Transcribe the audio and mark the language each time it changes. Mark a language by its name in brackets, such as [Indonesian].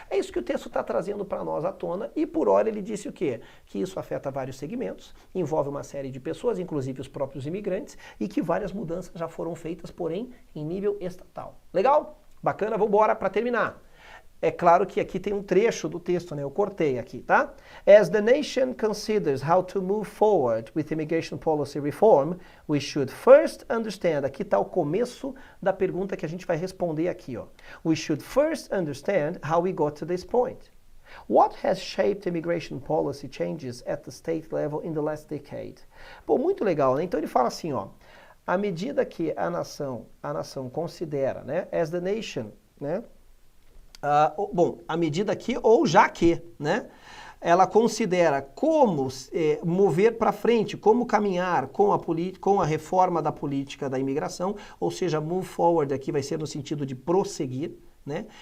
[Portuguese] É isso que o texto está trazendo para nós à tona e por hora ele disse o quê? Que isso afeta vários segmentos, envolve uma série de pessoas, inclusive os próprios imigrantes, e que várias mudanças já foram feitas, porém, em nível estatal. Legal? Bacana? Vamos embora para terminar. É claro que aqui tem um trecho do texto, né? Eu cortei aqui, tá? [English] As the nation considers how to move forward with immigration policy reform, we should first understand. [Portuguese] Aqui está o começo da pergunta que a gente vai responder aqui, ó. [English] We should first understand how we got to this point. What has shaped immigration policy changes at the state level in the last decade? [Portuguese] Pô, muito legal, né? Então ele fala assim, ó. À medida que a nação considera, né? [English] As the nation, [Portuguese] né? Bom, à medida que, ou já que, né, ela considera como mover para frente, como caminhar com a reforma da política da imigração, ou seja, move forward aqui vai ser no sentido de prosseguir, né?